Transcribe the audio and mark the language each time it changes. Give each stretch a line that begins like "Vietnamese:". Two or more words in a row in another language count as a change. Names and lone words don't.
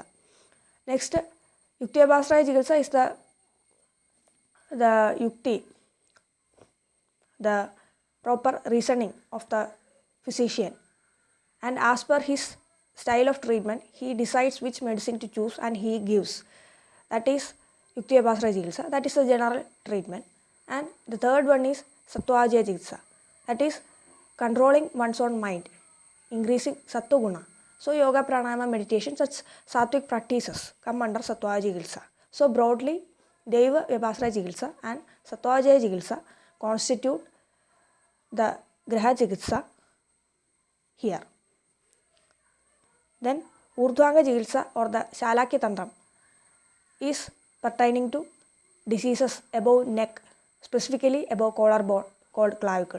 English: Next,
Sanskrit: Yukti Vyabhasraya Chikitsa
English: is the Yukti, the proper reasoning of the physician, and as per his style of treatment he decides which medicine to choose and he gives. That is
Sanskrit: Yuktiyabhasra Chikitsa,
English: that is the general treatment. And the third one is
Sanskrit: Sattvajaya Chikitsa,
English: that is controlling one's own mind, increasing
Sanskrit: Sattva Guna.
English: So yoga, pranayama, meditation, such sattvic practices come under
Sanskrit: Sattvajaya Chikitsa.
English: So broadly,
Sanskrit: Deva Vyabhasra Chikitsa
English: and
Sanskrit: Sattvajaya Chikitsa
English: constitute the
Sanskrit: Graha Chikitsa
English: here. Then
Sanskrit: Urdhvanga Chikitsa
English: or the
Sanskrit: Shalakya Tantram
English: is pertaining to diseases above neck, specifically above collarbone called clavicle.